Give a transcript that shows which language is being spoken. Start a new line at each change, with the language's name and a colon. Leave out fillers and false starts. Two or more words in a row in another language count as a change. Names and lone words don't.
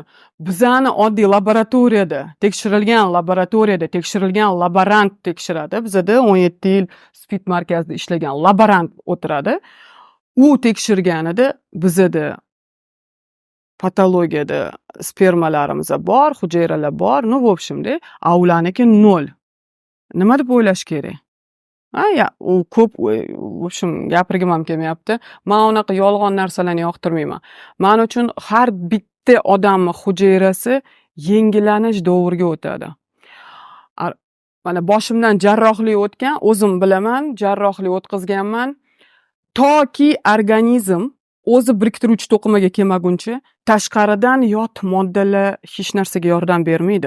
Uzbek: Bizani oddiy laboratoriyada tekshirilgan laborant tekshiradi. Bizda 17 yil spid markazida ishlagan laborant o'tiradi. U tekshirganida bizda patologiyada spermalarimiz bor, hujayralar bor,
Russian: ну, в общем-da,
Uzbek: a ularniki
Russian: 0.
Uzbek: Nima deb o'ylash kerak? U ko'p,
Russian: в общем,
Uzbek: gapirgim ham kelmayapti. Men unaqa yolg'on narsalarni yoqtirmayman. Men uchun har bitta odamning hujayrasi yengillanish davriga o'tadi. Mana boshimdan jarrohlik o'tgan, o'zim bilaman, jarrohlik o'tkazganman. Toki organizm o'zi biriktiruvchi to'qimaga kelmaguncha tashqaridan yot moddalar hech narsaga yordam bermaydi.